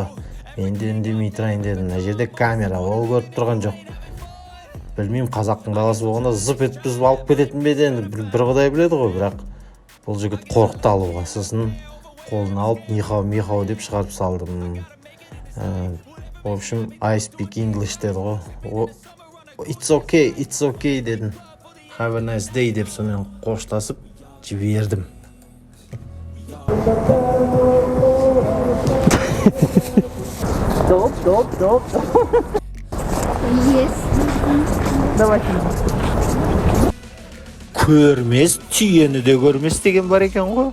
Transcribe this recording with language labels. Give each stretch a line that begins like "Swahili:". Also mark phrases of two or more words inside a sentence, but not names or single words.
Kazakh: Мен де үндемей тұрайын дедім. Мына жерде камера, ол көріп тұрған жоқ. Білмеймін, қазақтың баласы болғанда зып етіп біз алып кететін бе еді, бір құдай біледі ғой, бірақ бұл жігіт қорықты алуға. Сосын қолын алып нихау деп шығарып салдым.
Russian: В общем,
English: I speak English
Kazakh: деді ғой.
English: It's okay дедім. Have a nice day
Kazakh: деп сонымен қоштасып жібердім.
Russian: Стоп.
English: Yes. Давай.
Kazakh: Көрмес, түйені де көрмес деген бар екен ғой.